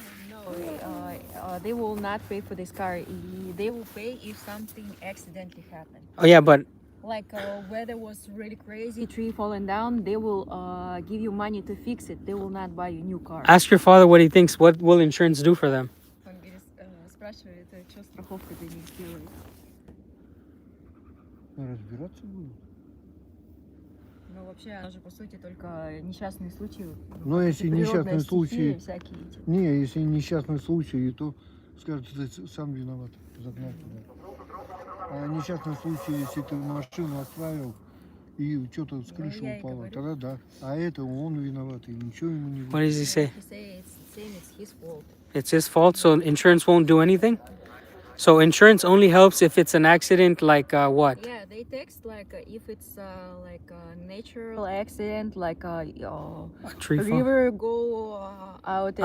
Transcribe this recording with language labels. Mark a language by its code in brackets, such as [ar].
[en] No, they will not pay for this car. They will pay if something accidentally happened. Oh yeah, but Like weather was really crazy, tree falling down, they will give you money to fix it. They will not buy you new car. ask your father what he thinks. What will insurance do for them? [ru] Он спрашивает, что страховка для них сделает. Разбираться будем. Ну вообще, она же по сути только несчастные случаи. Но если несчастный случай, всякие эти. не, если несчастный случай, то скажут, ты сам виноват, загнал туда. А несчастный случай, если ты машину оставил и что-то с крыши упало, тогда да. А это он виноват, и ничего ему не будет. [en] What does he say? He say it's his fault. It's his fault, so insurance won't do anything? So insurance only helps if it's an accident, like what? Yeah, they text like if it's like a natural accident, like a Tree fall? river go out and